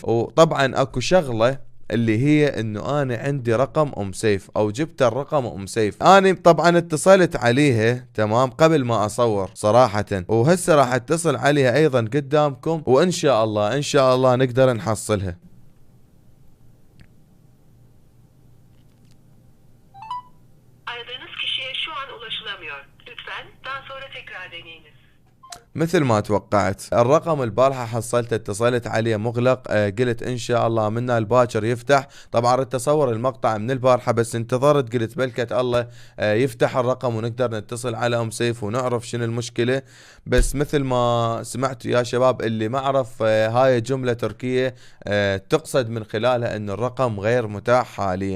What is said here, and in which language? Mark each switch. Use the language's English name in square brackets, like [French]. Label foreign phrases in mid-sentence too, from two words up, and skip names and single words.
[Arabic] وطبعا اكو شغله اللي هي انه انا عندي رقم ام سيف او جبت الرقم ام سيف. انا طبعا اتصلت عليها تمام قبل ما اصور صراحة، وهسه راح اتصل عليها ايضا قدامكم، وان شاء الله نقدر نحصلها. [Turkish] Aradığınız kişiye şu an ulaşılamıyor. Lütfen daha sonra tekrar deneyiniz. [Arabic] مثل ما توقعت الرقم البارحة حصلته اتصلت عليه مغلق. قلت ان شاء الله منا الباكر يفتح. طبعا تصور المقطع من البارحة بس انتظرت، قلت بلكة الله يفتح الرقم ونقدر نتصل على ام سيف ونعرف شنو المشكلة. بس مثل ما سمعتوا يا شباب اللي ما عرف هاي جملة تركية تقصد من خلالها ان الرقم غير متاح حاليا.